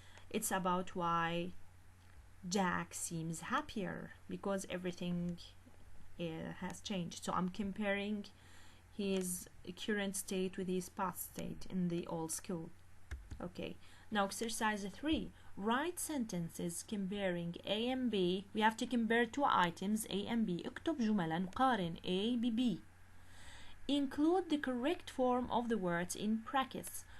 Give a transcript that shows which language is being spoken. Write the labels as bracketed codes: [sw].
[en] It's about why Jack seems happier because everything has changed. So I'm comparing his current state with his past state in the old school. Okay, now exercise 3. Write sentences comparing A and B. We have to compare two items A and B. [ar] اكتب جملا قارن A ب B. [en] Include the correct form of the words in brackets.